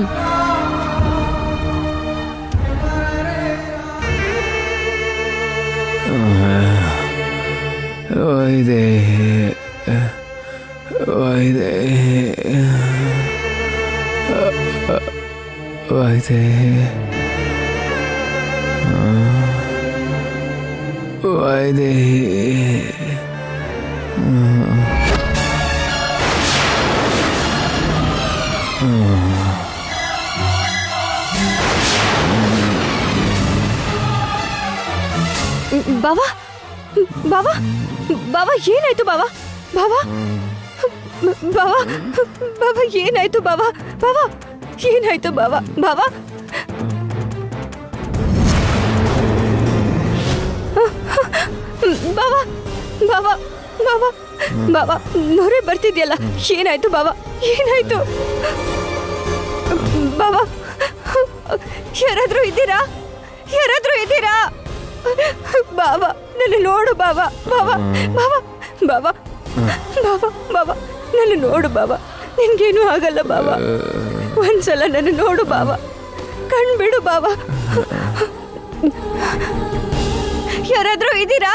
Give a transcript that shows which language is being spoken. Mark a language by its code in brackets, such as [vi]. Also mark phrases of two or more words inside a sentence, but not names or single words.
[kn] ವೈದೇಹಿ ವೈದೇಹಿ ವೈದೇಹಿ ಬಾವಾ ಬಾವಾ ಬಾವಾ ಏನಾಯ್ತು ಬಾವಾ? ಬಾವಾ ಬಾವಾ ಬಾವಾ ಏನಾಯ್ತು ಬಾವಾ? ಬಾವಾ ಏನಾಯ್ತು ಬಾವಾ? ಬಾವಾ ಬಾವಾ ಬಾವಾ ಬಾವಾ ಬಾವಾ ನೊರೆ ಬರ್ತಿದ್ಯಲ್ಲ, ಏನಾಯ್ತು ಬಾವಾ? ಏನಾಯ್ತು ಬಾವಾ? ಯಾರಾದ್ರೂ ಇದ್ದೀರಾ? ಯಾರಾದ್ರೂ ಇದ್ದೀರಾ? ಬಾವಾ ನನ್ನ ನೋಡು ಬಾವಾ. ಬಾವಾ ಬಾವಾ ಬಾವಾ ಬಾವಾ ಬಾವಾ ನನ್ನ ನೋಡು ಬಾವಾ. ನಿನ್ಗೇನು ಆಗಲ್ಲ ಬಾವಾ. ಒಂದ್ಸಲ ನನ್ನ ನೋಡು ಬಾವಾ, ಕಣ್ಬಿಡು ಬಾವಾ. ಯಾರಾದ್ರೂ ಇದ್ದೀರಾ?